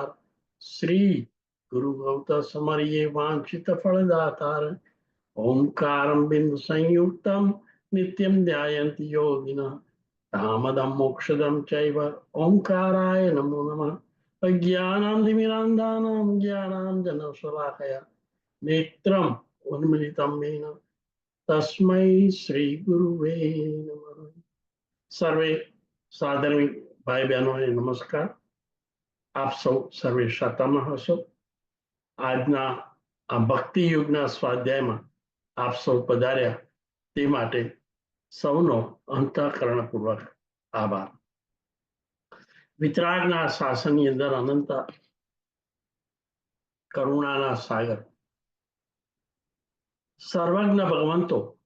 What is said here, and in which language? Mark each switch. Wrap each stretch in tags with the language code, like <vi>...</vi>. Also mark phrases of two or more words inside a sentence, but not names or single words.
<sa>श्री गुरु गौत समरिये वांछित फलदातार ओंकारं बिंदु संयुक्तम नित्यं ध्यायन्ति योगिनः कामदं मोक्षदं चैव ओंकाराय नमो नमः अज्ञानान्तिमिरान्धानां ज्ञानाञ्जनशलाकया नेत्रम् उन्मिलितं येन तस्मै श्री गुरुवे नमः।</sa> <hi>सर्वे सादर भाई बहनों ने नमस्कार।</hi> <gu>આપ સૌ સર્વે શાતામાં હશો। આજના આ ભક્તિ યુગના સ્વાધ્યાયમાં આપ સૌ પધાર્યા તે માટે સૌનો અંતઃકરણપૂર્વક આભાર। વિતરાગના શાસનની અંદર અનંત કરુણાના સાગર સર્વજ્ઞ ભગવંતો</gu>